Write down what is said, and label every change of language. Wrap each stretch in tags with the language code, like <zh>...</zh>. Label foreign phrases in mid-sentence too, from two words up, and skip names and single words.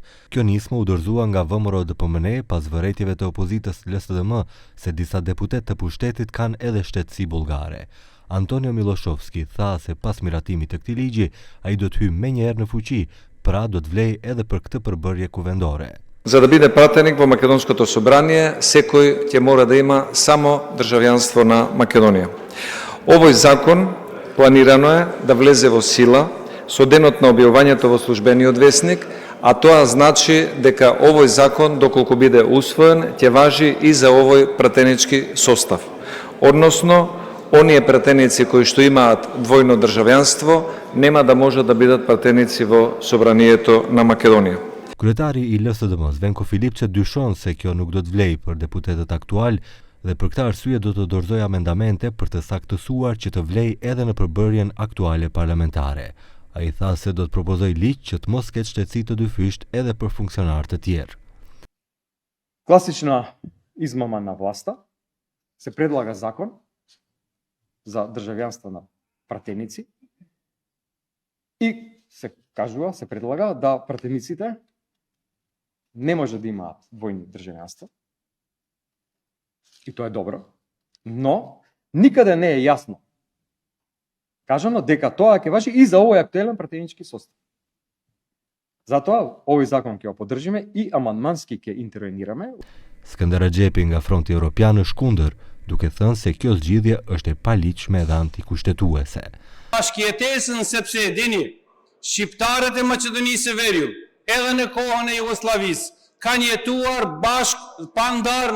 <sq>Kjo nismë u dorëzua nga VMRO-DPMNE pas vërejtjeve të opozitës LSDM se disa deputet të pushtetit kanë edhe shtetësi bullgare. Antonio Miloshovski tha se pas miratimit të këtij ligji, ai do të hyjë menjëherë në fuqi, pra do të vlej edhe për këtë përbërje kuvendore.</sq> <mk>За да биде пратеник во Македонското собрание, секој ќе мора да има само државјанство на Македонија. Овој закон планирано е да влезе во сила со денот на објавувањето во службениот весник, а тоа значи дека овој закон, доколку биде усвоен, ќе важи и за овој пратенички состав. Односно, оние пратеници кои што имаат двојно државјанство, нема да можат да бидат пратеници во собранието на Македонија.</mk> <sq>Kryetari i LSDM, Venko Filipçe, dyshon se kjo nuk do të vlej për deputetët aktual dhe për këtë arsye do të dorëzojë amendamente për të saktësuar që të vlej edhe në përbërjen aktuale parlamentare. Ai tha se do të propozojë ligj që të mos ketë shtetësi të dyfisht edhe për funksionarë të tjerë.</sq> <mk>Класична измама на власта, се предлага закон за државјанство на пратеници и се кажува, се предлага да пратениците не може да имаат двојни државјанства. И тоа е добро, но никаде не е јасно кажано дека тоа ќе важи и за овој актуелен пратенички состав. Затоа овој закон ќе го поддржиме и амандмански ќе интервенираме.</mk> <sq>Skënder Rexhepi nga Fronti Evropian është kundër, duke thënë se kjo zgjidhje është e paligjshme dhe antikushtetuese. Bashkëjetesën sepse dini, shqiptarët e Maqedonisë së Veriut, edhe në kohën e Jugosllavisë, kanë jetuar bashkë pa ndarë</sq>